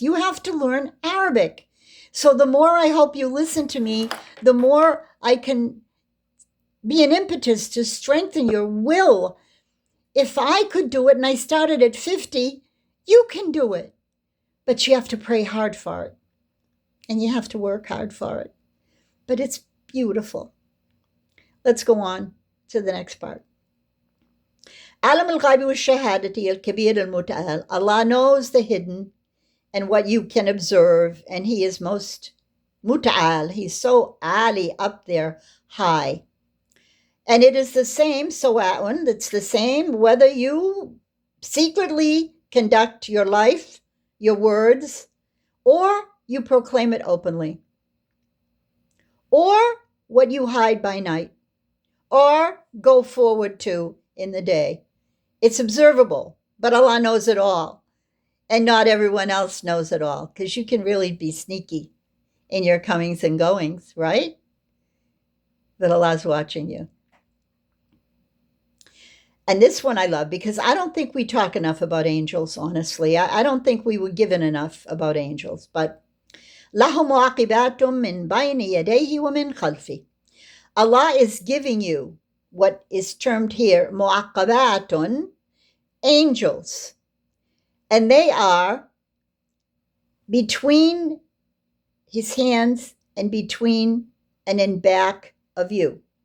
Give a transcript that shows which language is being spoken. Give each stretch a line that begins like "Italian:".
English: You have to learn Arabic. So the more I hope you listen to me, the more I can be an impetus to strengthen your will. If I could do it and I started at 50, you can do it. But you have to pray hard for it. And you have to work hard for it. But it's beautiful. Let's go on to the next part.
Arabic: عالم الغيب والشهادة الكبير المتعال.
English: Allah knows the hidden and what you can observe, and He is most muta'al. He's so ali, up there, high. And it is the same, sawa'un, it's the same whether you secretly conduct your life, your words, or you proclaim it openly, or what you hide by night, or go forward to in the day. It's observable, but Allah knows it all. And not everyone else knows it all, because you can really be sneaky in your comings and goings, right? But Allah's watching you. And this one I love, because I don't think we talk enough about angels, honestly. I don't think we were given enough about angels. But
Arabic: لَهُ مُعَقِبَاتٌ مِّن بَيْنِ يَدَيْهِ وَمِن خَلْفِهِ.
English: Allah is giving you what is termed here mu'aqqabatun, angels. And they are between His hands and between and in back of you.